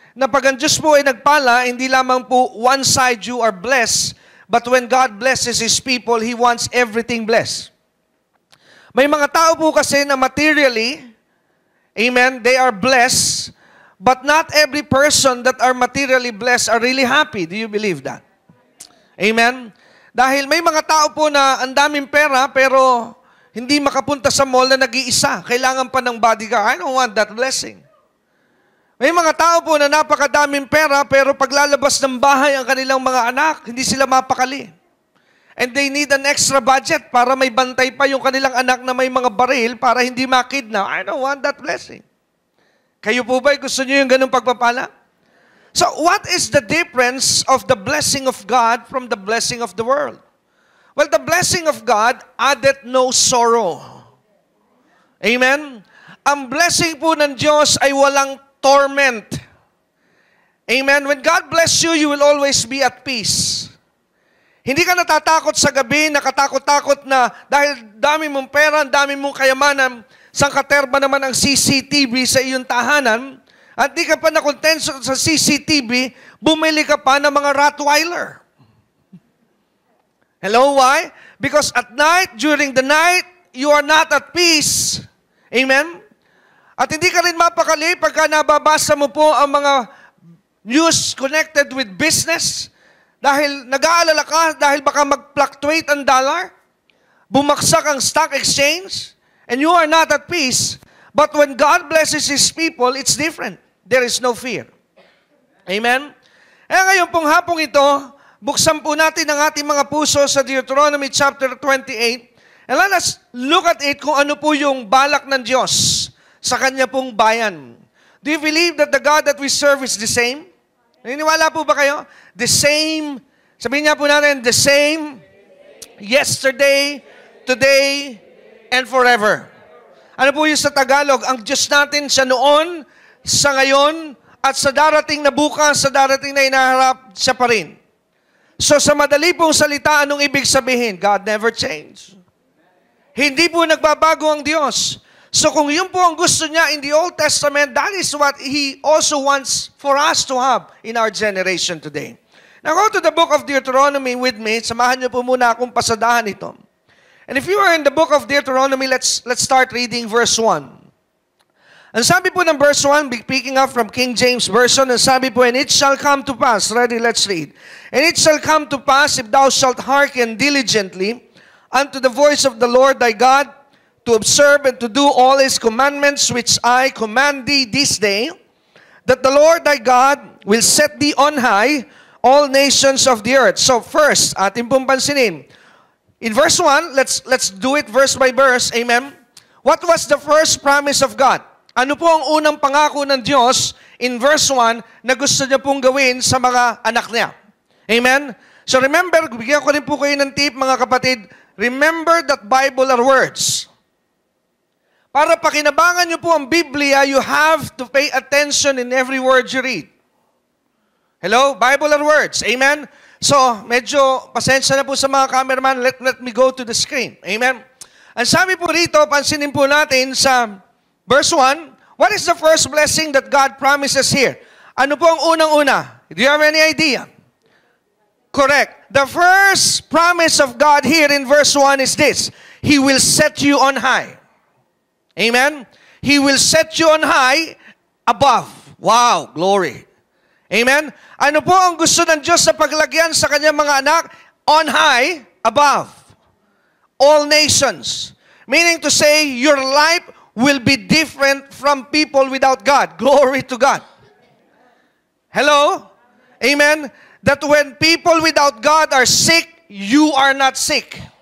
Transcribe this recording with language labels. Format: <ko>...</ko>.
<tl>Na pag ang Diyos po ay nagpala, hindi lamang po</tl> <en>one side you are blessed, but when God blesses His people, He wants everything blessed.</en> <tl>May mga tao po kasi na</tl> <en>materially, amen, they are blessed, but not every person that are materially blessed are really happy. Do you believe that? Amen?</en> <tl>Dahil may mga tao po na ang daming pera, pero hindi makapunta sa mall na nag-iisa. Kailangan pa ng bodyguard.</tl> <en>I don't want that blessing.</en> <tl>May mga tao po na napakadaming pera, pero paglalabas ng bahay ang kanilang mga anak, hindi sila mapakali.</tl> <en>And they need an extra budget</en> <tl>para may bantay pa yung kanilang anak na may mga baril para hindi makidnap.</tl> <en>I don't want that blessing.</en> <tl>Kayo po ba gusto niyo yung ganung pagpapala?</tl> <en>So what is the difference of the blessing of God from the blessing of the world? Well, the blessing of God addeth no sorrow. Amen?</en> <tl>Ang blessing po ng Diyos ay walang torment.</tl> <en>Amen? When God bless you, you will always be at peace.</en> <tl>Hindi ka natatakot sa gabi, nakatakot-takot na dahil dami mong pera, dami mong kayamanan, sangkaterba naman ang CCTV sa iyong tahanan, at di ka pa nakontenso sa CCTV, bumili ka pa ng mga Rottweiler.</tl> <en>Hello, why? Because at night, during the night, you are not at peace.</en> <tl>Amen? At hindi ka rin mapakali pagka nababasa mo po ang mga news connected with business dahil nag-aalala ka dahil baka mag-fluctuate ang dollar, bumagsak ang stock exchange,</tl> <en>and you are not at peace. But when God blesses His people, it's different. There is no fear. Amen?</en> <tl>Ngayon pong hapong ito, buksan po natin ang ating mga puso sa Deuteronomy chapter 28,</tl> <en>and let us look at it</en> <tl>kung ano po yung balak ng Diyos sa Kanya pong bayan.</tl> <en>Do you believe that the God that we serve is the same?</en> <tl>Naniniwala po ba kayo? The same, sabihin niya po natin,</tl> <en>the same yesterday, today, and forever.</en> <tl>Ano po yung sa Tagalog? Ang Diyos natin siya noon, sa ngayon, at sa darating na bukas, sa darating na inaharap, siya pa rin. So sa madali pong salita, anong ibig sabihin?</tl> <en>God never changed.</en> <tl>Hindi po nagbabago ang Diyos. So kung yun po ang gusto niya</tl> <en>in the Old Testament, that is what He also wants for us to have in our generation today. Now go to the book of Deuteronomy with me.</en> <tl>Samahan niyo po muna akong pasadahan ito.</tl> <en>And if you are in the book of Deuteronomy, let's start reading verse 1.</en> <tl>Ang sabi po ng verse 1,</tl> <en>picking up from King James Version, ang sabi po, and it shall come to pass, ready, let's read. And it shall come to pass, if thou shalt hearken diligently unto the voice of the Lord thy God, to observe and to do all His commandments which I command thee this day, that the Lord thy God will set thee on high all nations of the earth. So first,</en> <tl>ating pong pansinin,</tl> <en>in verse 1, let's do it verse by verse, amen? What was the first promise of God?</en> <tl>Ano po ang unang pangako ng Diyos in verse 1 na gusto niya pong gawin sa mga anak niya? Amen? So remember, bigyan ko rin po kayo ng tip mga kapatid,</tl> <en>remember that Bible are words.</en> <tl>Para pakinabangan niyo po ang Biblia,</tl> <en>you have to pay attention in every word you read. Hello? Bible are words. Amen? So,</en> <tl>medyo pasensya na po sa mga cameraman,</tl> <en>let me go to the screen. Amen?</en> <tl>Ang sabi po rito, pansinin po natin sa verse 1,</tl> <en>what is the first blessing that God promises here?</en> <tl>Ano po ang unang-una?</tl> <en>Do you have any idea? Correct. The first promise of God here in verse 1 is this. He will set you on high. Amen? He will set you on high above. Wow, glory. Amen?</en> <tl>Ano po ang gusto ng Diyos sa paglagyan sa kanyang mga anak?</tl> <en>On high, above. All nations. Meaning to say, your life will be different from people without God. Glory to God. Hello? Amen? That when people without God are sick, you are not sick.</en>